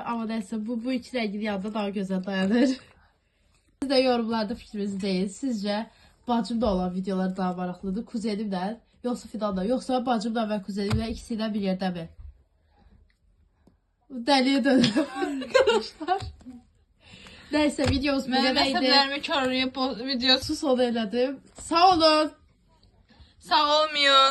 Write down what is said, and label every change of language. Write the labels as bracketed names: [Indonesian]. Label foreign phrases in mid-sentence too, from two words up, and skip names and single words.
[Turkish] Ama neyse bu iki rengin yanında daha güzel dayanır. Siz de yorumlarda fikrinizi deyin. Sizce bacımda olan videolar daha maraqlıdır? Kuzenimle yoksa Fidan'la, yoksa bacımla ve kuzenimle ikisiyle bir yerde mi? Deliye döndüm arkadaşlar. Neyse videomuz bu [Azerbaijani] Mənim [Turkish] kadarıydı. [Azerbaijani] əsəblərimi körləyib videosu Sona elədim. Sağ olun. sağ olmayın.